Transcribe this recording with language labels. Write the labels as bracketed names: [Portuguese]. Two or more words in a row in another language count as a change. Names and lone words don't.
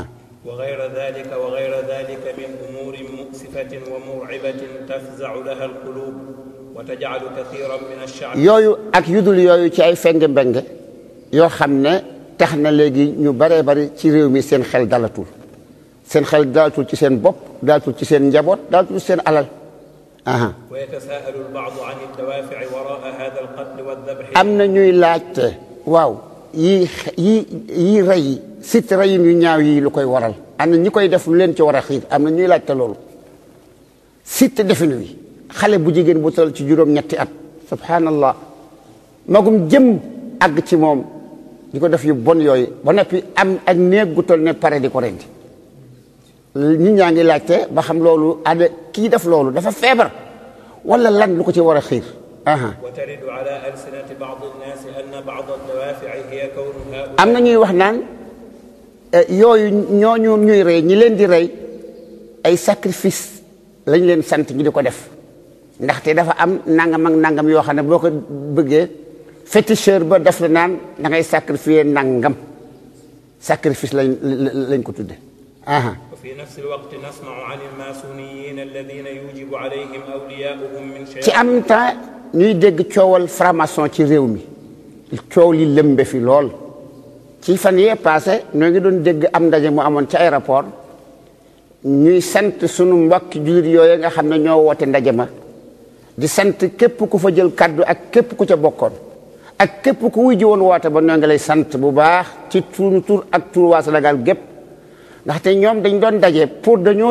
[Arabic] وغير ذلك من أمور مفزعة ومرعبة تفزع لها القلوب وتجعل كثيرا من الشعب [Wolof] yooyu ak yudul yooyu ci ay fenge mbenge yoo xam ne tax na léegi ñu baree bari ci réew mi seen xel dalatul ci seen bopp dalatul ci seen njaboot dalatul ci seen alal aha [Arabic] ويتساءل البعض عن الدوافع وراء هذا القتل والذبح [Wolof] am na ñuy laajte waaw yi rey sit reyin yu ñaaw yi lu koy waral am na ñi koy def lu leen ci war a xiir am na ñuy laajte loolu sit defin wi xale bu jigéen bu toll ci juróom-ñetti at subhanallah magum jëm àgg ci moom di ko def yu bon yooyu ba noppi am ak néeg gu toll ne pare di ko rendi nit ñaa ngi laajte ba xam loolu ada kii def loolu dafa feebar wala lan lu ko ci war a xiir [Arabic] وترد على ألسنة بعض الناس أن بعض الدوافع هي كونها [Wolof] am na ñuy wax naan yooyu ñooñu ñuy rey ñi leen di rey ay sacrifice lañ leen sant ñu di ko def ndaxte dafa am nangam ak nangam yoo xam ne boo ko bëggee féticheur ba def la naan da ngay sacrifier nangam sacrifice lañ ko tudde [Arabic] وفي نفس الوقت نسمع عن الماسونيين الذين يوجب عليهم أولياؤهم من شيء [Wolof] ci am temps ñuy dégg coowal franc-maçon ci réew mi coow li lëmbe fi lool ci fan yee passé ñoo ngi doon dégg am ndaje mu amoon ci aéroport ñuy sant sunu mbokki jullit yooyu nga xam ne ñoo woote ndaje ma di sant képp ku fa jël kaddu ak képp ku ca bokkoon ak képp ku wuy ji woon woote ba ñoo ngi lay sant bu baax ci turu tur ak tur waa Sénégal gépp ndaxte ñoom dañ doon daje pour dañoo